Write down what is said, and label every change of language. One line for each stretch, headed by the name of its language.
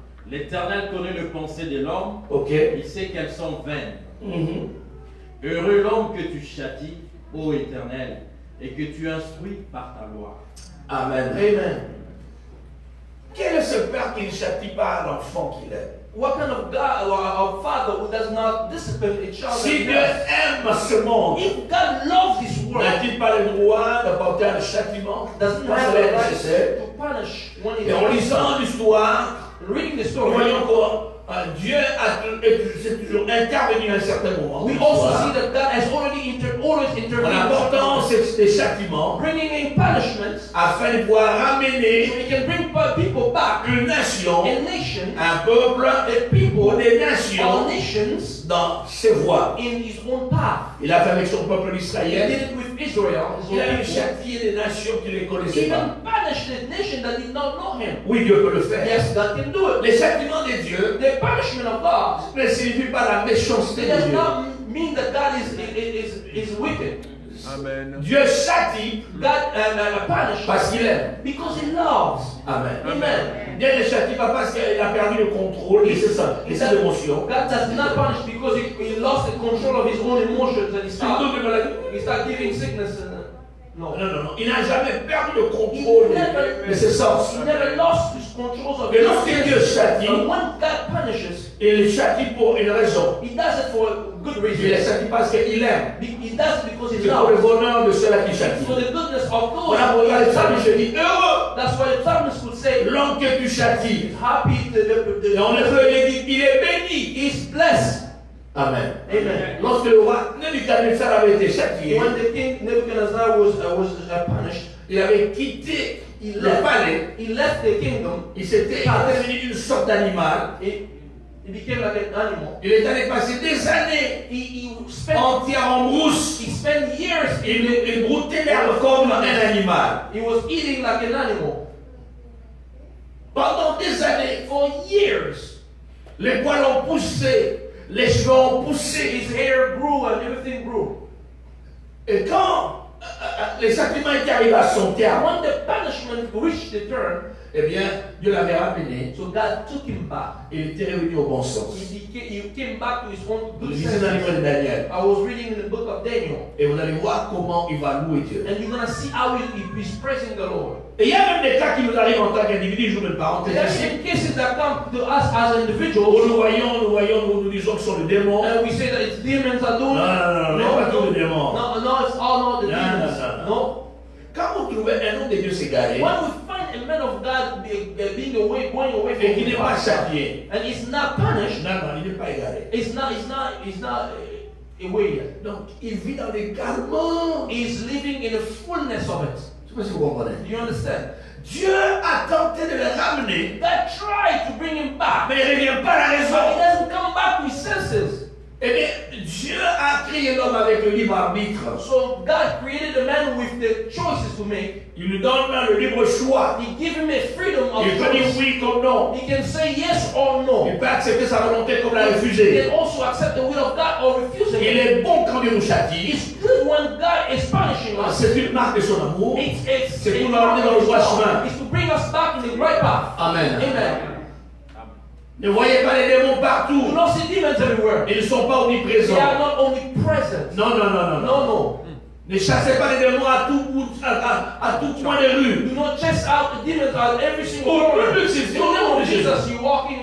French: L'Éternel connaît les pensées de l'homme.
English: Ok.
French: Il sait qu'elles sont vaines. Heureux l'homme que tu châties, ô Éternel, et que tu instruis par ta loi.
English: Amen. Amen.
French: Quel est ce père qui ne châtie pas l'enfant qu'il aime?
English: What kind of God or a father who does not discipline a child?
French: Si
English: that he
French: Dieu
English: loves?
French: aime ce monde,
English: If God loves this world,
French: n'a-t-il pas le droit d'apporter un châtiment
English: doesn't
French: quand
English: have
French: cela est
English: the right
French: nécessaire?
English: to punish when
French: Et en
English: it's
French: lisant l'histoire,
English: reading the
French: nous
English: story.
French: voyons que Dieu est toujours intervenu à un certain moment.
English: We also see that God has already always
French: En
English: intervened,
French: apportant des châtiments
English: bringing in punishments,
French: afin de pouvoir
English: so
French: ramener
English: He can bring people back,
French: une nation,
English: a nation,
French: un peuple
English: a
French: ou
English: people,
French: des
English: all
French: nations
English: nations
French: dans ses voies.
English: in His own path.
French: Il a fait avec son peuple
English: He
French: d'Israël.
English: did it with Israel, his
French: Il a
English: own
French: eu
English: people.
French: châtié des nations qui ne les connaissaient pas.
English: Even punished the nation that did not know Him.
French: Oui, Dieu peut le faire.
English: Yes, God can do it.
French: Les châtiments de Dieu
English: The punishment of God,
French: ne signifient pas la méchanceté
English: it
French: de
English: does
French: Dieu.
English: not mean that God is wicked. Amen.
French: Dieu châtie
English: God punishes
French: parce qu'il aime.
English: because He loves. Amen. Amen.
French: Dieu ne châtie pas parce qu'il a perdu le contrôle de ses émotions.
English: God does not punish because he lost the control of his own emotions and he started giving sickness. No.
French: Non, non, non. Il n'a jamais perdu le contrôle de ses sens.
English: He never lost his controls of
French: Et
English: his
French: lorsque Dieu
English: senses.
French: châtie,
English: And when God punishes,
French: il châtie pour une raison.
English: He does it for a good
French: Il ne
English: reason.
French: châtie pas parce qu'il aime.
English: He does it because He
French: C'est pour le
English: loves.
French: bonheur de ceux-là qui châtient.
English: For the goodness of those
French: Voilà
English: who
French: pourquoi le
English: He
French: psalmiste
English: punishes.
French: dit heureux
English: That's why the psalmist would say,
French: l'homme que tu châties.
English: he's happy,
French: Et en hébreu, il dit il est béni.
English: he's blessed. Amen. Amen.
French: Lorsque le roi Nebuchadnezzar avait été châtié,
English: When the king Nebuchadnezzar was punished,
French: il avait quitté
English: he
French: le
English: left.
French: palais.
English: He left the kingdom.
French: Il était devenu une sorte d'animal.
English: He became like an animal.
French: Il est allé passer des années
English: He spent
French: entières en brousse.
English: he spent years
French: Il broutait l'herbe comme un animal.
English: he was eating like an animal
French: Pendant des années,
English: for years.
French: les poils ont poussé, les cheveux ont poussé.
English: His hair grew and everything grew.
French: Et quand les châtiments étaient arrivés à son terme,
English: When the punishment reached the turn,
French: eh bien, Dieu l'avait ramené.
English: so God took him back.
French: Il était revenu au bon sens.
English: He came back to his own
French: Vous
English: good
French: lisez dans le livre
English: senses.
French: de Daniel.
English: I was reading in the book of Daniel,
French: Et vous allez voir comment il va louer Dieu.
English: and you're gonna see how he's praising the Lord.
French: Et il y a même des cas qui nous arrivent en tant qu'individus, je vous une parenthèse
English: There are
French: ici.
English: even cases that come to us as
French: Où
English: individuals,
French: nous disons que ce sont les démons.
English: and we say that it's demons are doing
French: Non,
English: it.
French: non, non, pas tous les démons.
English: No, it's all not the No, demons. no, no, No.
French: Quand vous trouvez un homme de Dieu s'égarer,
English: When we find a man of God being away, going away
French: et qui
English: from
French: n'est pas
English: God,
French: châtié,
English: and he's not punished,
French: non, non, il n'est pas égaré.
English: he's not away yet.
French: Donc, il vit dans l'égarement.
English: He's living in the fullness of it.
French: Je ne sais pas si vous comprenez.
English: Do you understand?
French: Dieu a tenté de le ramener,
English: God tried to bring him back,
French: mais il ne revient pas à la
English: but he
French: raison.
English: doesn't come back to his senses.
French: Eh bien, Dieu a créé l'homme avec le libre arbitre.
English: So God created a man with the choices to make.
French: Il lui donne le libre choix.
English: He gave him a freedom of
French: Il peut dire
English: choice.
French: oui comme non.
English: He can say yes or no.
French: Il peut accepter sa volonté comme la
English: He
French: refuser.
English: can also accept the will of God or refuse
French: Il
English: it.
French: est bon quand Dieu nous châtie.
English: It's good when God is punishing us.
French: C'est une marque de son amour.
English: It's
French: C'est pour nous ramener dans le droit chemin.
English: It's to bring us back in the right path. Amen. Amen.
French: Ne voyez pas les démons
English: You
French: partout.
English: don't see demons everywhere.
French: Ils ne sont pas
English: They
French: omniprésents.
English: are not only present.
French: Non, non, non, non.
English: No, no.
French: Ne chassez pas les démons à tout coin de rue.
English: Do not chase out the demons at every single
French: Au
English: corner.
French: nom de
English: In
French: Jésus.
English: the name of Jesus, you walk in.